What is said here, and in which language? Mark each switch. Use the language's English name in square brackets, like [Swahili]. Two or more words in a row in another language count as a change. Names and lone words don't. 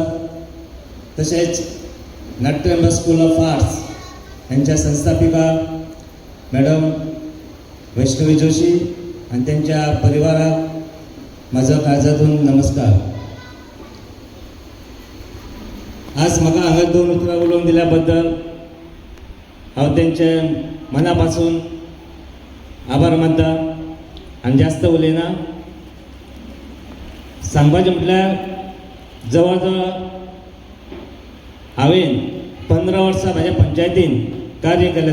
[Marathi] तसेच नाट्यरंभ स्कूल ऑफ आर्ट्स यांच्या संस्थापिका मॅडम वैष्णवी जोशी आणि त्यांच्या परिवारात माझा काळजातून नमस्कार. [Konkani] आज म्हाका हांगा दोन उतरां उलोवन दिल्याबद्दल हांव त्यांचे मनापासून आभार मानता आनी जास्त उलयना. सांगपाचें म्हटल्यार जवळ जवळ हांवें 15 वर्सां म्हाज्या पंचायतीन कार्य केलें.